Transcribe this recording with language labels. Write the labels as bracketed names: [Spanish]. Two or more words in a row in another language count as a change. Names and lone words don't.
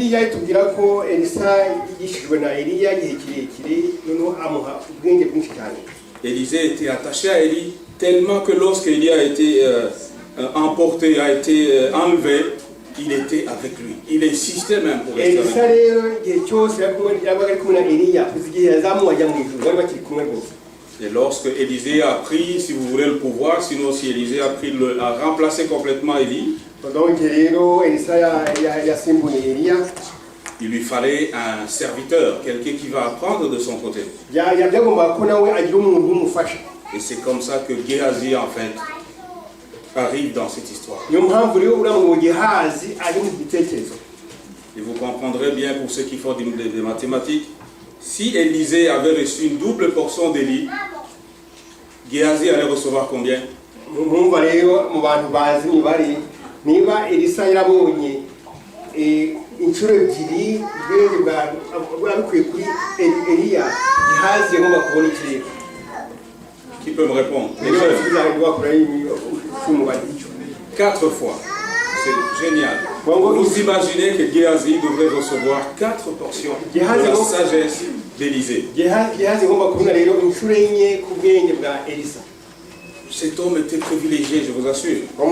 [French] Élisée était attaché à Élie tellement que lorsqu'Élie a été emporté, a été enlevé, il était avec lui. Il insistait même pour rester avec elisa lui. [Kinyarwanda] rero igihe cyose yabaga ari kumwe na eliya kugeza igihe yazamuwe ajya mu ijuru bari bakiri kumwe rwose. [French] Et lorsque Élisée a pris, si vous voulez, le pouvoir, sinon si Élisée a remplacé complètement Élie, [Kinyarwanda] donc rero elisa yasimbuye eliya, [French] il lui fallait un serviteur, quelqu'un qui va apprendre de son côté. [Kinyarwanda] byagombaga ko nawe agira umuntu umufasha. [French] Et c'est comme ça que Géhazi, en fait, arrive dans cette histoire. [Kinyarwanda] niyo mpamvu rero uriya mu Gehazi ari mu gitekerezo. [French] Et vous comprendrez bien pour ceux qui font des mathématiques, si Élisée avait reçu une double portion d'Élie, Géhazi allait recevoir combien? [Kinyarwanda] mwumva rero mu bantu bazi imibare, niba elisa yarabonye inshuro ebyiri ubwenge bwabikuye kuri eliya, Gehazi yagomba kubona ikirere. [French] Qui peut me répondre? Les jeunes. 4 fois. C'est génial. Vous imaginez que Géhazi devrait recevoir 4 portions de la sagesse d'Élisée. Cet homme était privilégié, je vous assure.